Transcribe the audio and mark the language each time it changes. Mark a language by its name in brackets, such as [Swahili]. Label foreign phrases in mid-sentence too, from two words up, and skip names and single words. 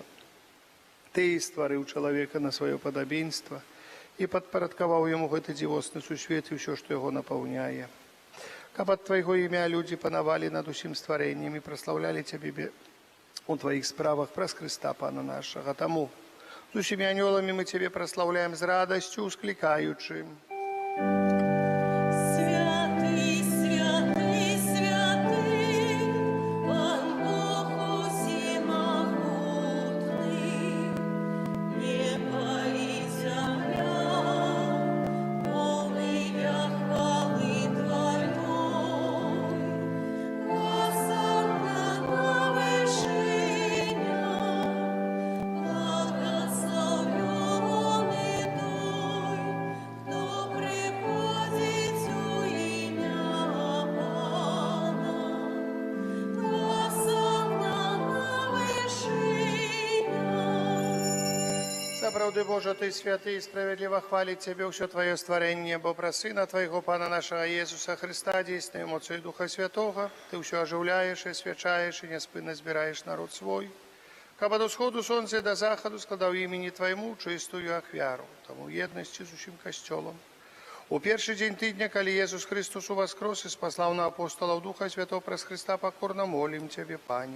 [Belarusian] Ты стварыў чалавека на сваё падабенства і падпарадкаваў яму гэты дзівосны сусвет і ўсё, што яго напаўняе. Каб ад Твайго імя людзі панавалі над усім стварэннем і праслаўлялі Цябе у Тваіх справах праз Хрыста, Пана нашага. Таму з усімі анёламі мы Цябе праслаўляем з радасцю, усклікаючы. [Ukrainian] Святий, святий, святий, Пан Бог усімогутний, небо і земля, повния хвали Твоей. Осанна на вишинях, благословенный той, хто приходить у ім'я Пана. Осанна на вишинях. [Belarusian] Сапраўды, Божа, Ты святы і справядліва хваліць Цябе ўсё Тваё стварэнне, бо пра Сына Твайго, Пана нашага Езуса Христа, дзейснаю моцаю Духа Святога, Ты ўсё ажыўляеш і асвячаеш і няспынна збіраеш народ свой, каб ад усходу сонца і да захаду складаў імені Твайму чыстую ахвяру, таму ў еднасці з усім касцёлам, У першы дзень тыдня, калі Езус Христос уваскрос і спаслаў на апостолаў Духа Святого праз Христа, пакорна молім Цябе, Пане.